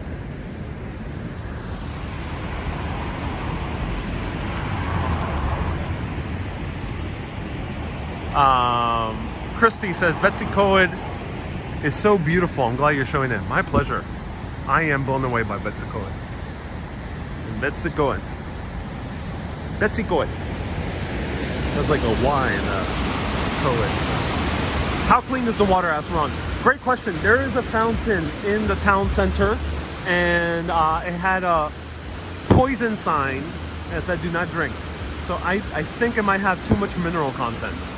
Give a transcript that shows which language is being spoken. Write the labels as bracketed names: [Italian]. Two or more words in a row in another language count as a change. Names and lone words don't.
[English] Christy says, Betws-y-coed is so beautiful. I'm glad you're showing it. My pleasure. I am blown away by Betws-y-coed. Betws-y-coed. Betws-y-coed. That's like a Y in a coed. How clean is the water? Asked Ron. Great question. There is a fountain in the town center, and it had a poison sign that said do not drink. So I think it might have too much mineral content.